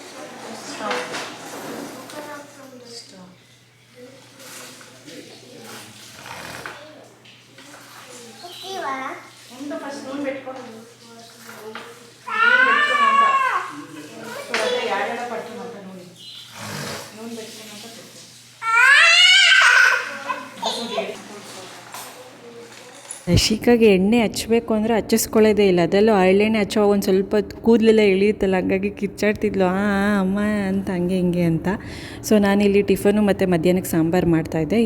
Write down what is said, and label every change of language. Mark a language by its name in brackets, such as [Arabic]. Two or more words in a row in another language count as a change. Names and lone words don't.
[English] Stop. [Telugu] ముందు ఫస్ట్ నూనె పెట్టుకోండి. అదే యాడ పట్టుమంట నూనె పెట్టుకున్నాక పెట్టు. [Kannada] ರಶಿಕಾಗೆ ಎಣ್ಣೆ ಹಚ್ಚಬೇಕು ಅಂದರೆ ಹಚ್ಚಿಸ್ಕೊಳ್ಳೋದೇ ಇಲ್ಲ. ಅದರಲ್ಲೂ ಹಳ್ಳೆಣ್ಣೆ ಹಚ್ಚೋವಾಗ ಒಂದು ಸ್ವಲ್ಪ ಕೂದಲೆಲ್ಲ ಇಳಿಯುತ್ತಲ್ಲ, ಹಂಗಾಗಿ ಕಿಚ್ಚಾಡ್ತಿದ್ಲು ಅಮ್ಮ ಅಂತ ಹಂಗೆ ಹಿಂಗೆ ಅಂತ. ಸೊ ನಾನಿಲ್ಲಿ ಟಿಫನು ಮತ್ತು ಮಧ್ಯಾಹ್ನಕ್ಕೆ ಸಾಂಬಾರು ಮಾಡ್ತಾಯಿದ್ದೆ.